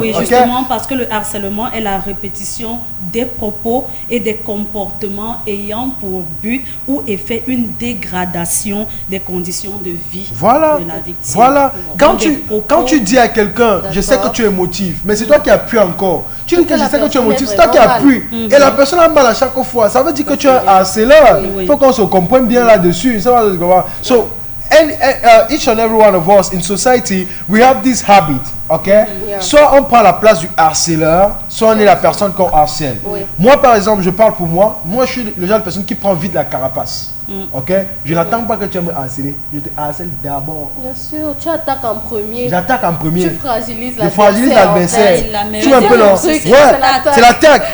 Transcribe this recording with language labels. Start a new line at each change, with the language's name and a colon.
French: Oui, justement, parce que le harcèlement est la répétition des propos et des comportements ayant pour but ou effet une dégradation des conditions de vie de la victime. Voilà. Quand tu dis à quelqu'un, je sais que tu es émotif, mais c'est toi qui appuies encore. Tu dis que je sais que tu es émotif, c'est toi qui appuies. Et la personne a mal à chaque fois. Ça veut dire que tu es un harceleur. Il faut qu'on se comprenne bien là-dessus.
English: So, each and every one of us in society, we have this habit, ok?
French: Soit on prend la place du harceleur, soit on est la personne qu'on harcèle. Moi, par exemple, je parle pour moi. Moi, je suis le genre de personne qui prend vite la carapace. Ok? Je n'attends pas que tu me harceler. Je te harcèle d'abord. Bien sûr, tu attaques en premier. J'attaque en premier. Tu fragilises l'adversaire. Je fragilise l'adversaire. Tu vois un peu là. C'est l'attaque.